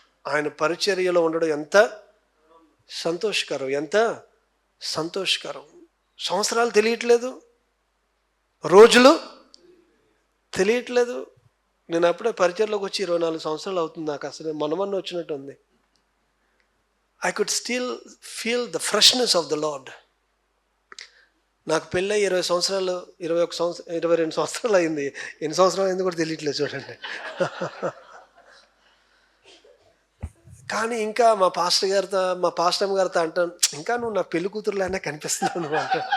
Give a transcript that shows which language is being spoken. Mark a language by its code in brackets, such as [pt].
[te] ఆయన పరిచర్యలో ఉండడం ఎంత సంతోషకరం, ఎంత సంతోషకరం. సంవత్సరాలు తెలియట్లేదు, రోజులు తెలియట్లేదు. నేను అప్పుడే పరిచర్లోకి వచ్చి 24 సంవత్సరాలు అవుతుంది. నాకు అసలు మనమన్న వచ్చినట్టు ఉంది. [en] I could still feel the freshness of the Lord. [te] నాకు పెళ్ళై 20 సంవత్సరాలు, 22 సంవత్సరాలు అయింది. ఎన్ని సంవత్సరాలు అయింది కూడా తెలియట్లేదు చూడండి. కానీ ఇంకా మా పాస్టర్ గారితో అంటాను, ఇంకా నువ్వు నా పెళ్లి కూతురులానే కనిపిస్తున్నావు నువ్వు అంట.